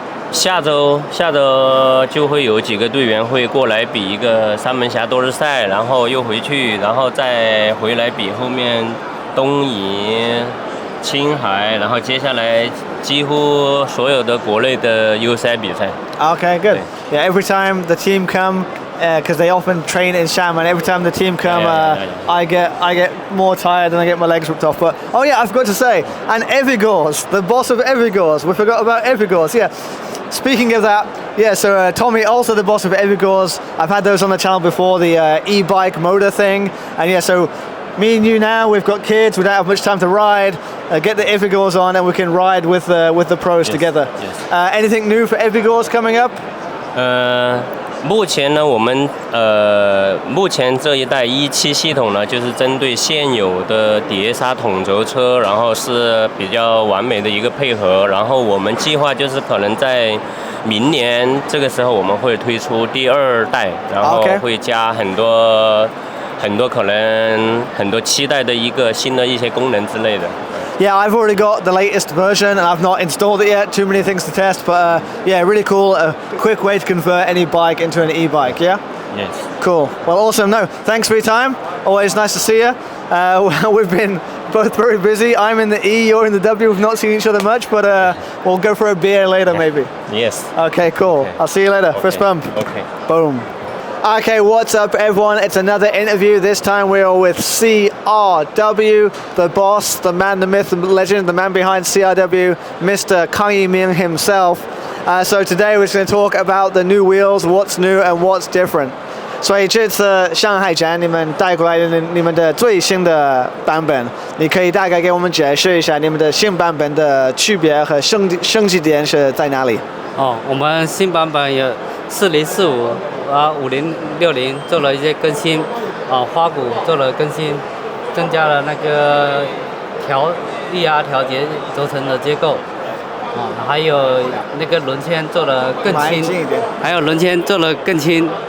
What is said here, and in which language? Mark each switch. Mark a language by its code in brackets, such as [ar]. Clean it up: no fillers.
[zh] 下周就会有几个队员会过来比一个三门峡多日赛，然后又回去，然后再回来比后面东营、青海，然后接下来几乎所有的国内的优赛比赛。 [en] Okay, good. Yeah, every time the team come, because they often train in Xiamen. Every time the team come, I get more tired and I get my legs ripped off. But oh yeah, I forgot to say, and Evigors, the boss of Evigors. We forgot about Evigors. Yeah. Speaking of that, yeah. So Tommy, also the boss of Evigors. I've had those on the channel before, the e-bike motor thing, and yeah. So me and you now, we've got kids. We don't have much time to ride. Get the Evigors on, and we can ride with the pros together. Yes. Anything new for Evigors coming up? [zh] 目前呢，我们目前这一代1.7系统呢，就是针对现有的碟刹统轴车，然后是比较完美的一个配合。然后我们计划就是可能在明年这个时候我们会推出第2代，然后会加很多可能很多期待的一个新的一些功能之类的。 [en] Yeah, I've already got the latest version and I've not installed it yet. Too many things to test, but yeah, really cool. A quick way to convert any bike into an e-bike, yeah? Yes. Cool. Well, awesome. No, thanks for your time. Always nice to see you. We've been both very busy. I'm in the E, you're in the W. We've not seen each other much, but we'll go for a beer later, maybe. Yes. Okay, cool. Okay. I'll see you later. Okay. Fist bump. Okay. Boom. Okay, what's up, everyone? It's another interview. This time we are with CRW, the boss, the man, the myth, the legend, the man behind CRW, Mr. Kang Yiming himself. So today we're just going to talk about the new wheels, what's new and what's different. [zh] 所以这次上海展你们带过来的你们的最新的版本，你可以大概给我们解释一下你们的新版本的区别和升级点是在哪里？我们新版本有4045啊5060做了一些更新，花鼓做了更新，增加了那个力压调节轴承的结构，还有那个轮圈做了更轻，还有轮圈做了更轻。